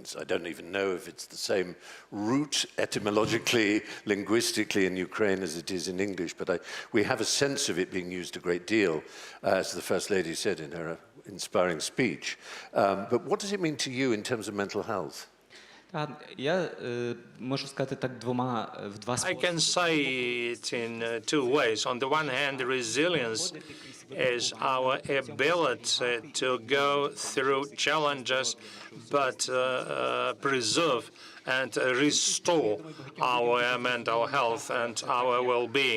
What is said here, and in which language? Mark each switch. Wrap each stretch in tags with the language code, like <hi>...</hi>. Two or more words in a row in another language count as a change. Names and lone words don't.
<en>I don't even know if it's the same root etymologically, linguistically in Ukraine as it is in English, but we have a sense of it being used a great deal, as the First Lady said in her inspiring speech. But what does it mean to you in terms of mental health?</en> <uk>Я можу сказати так в два</uk> <en>I</en> <uk>способи.</uk> <en>can say it in two ways. On the one hand, resilience is our ability to go through challenges, but preserve and restore our mental health and our well-being.</en>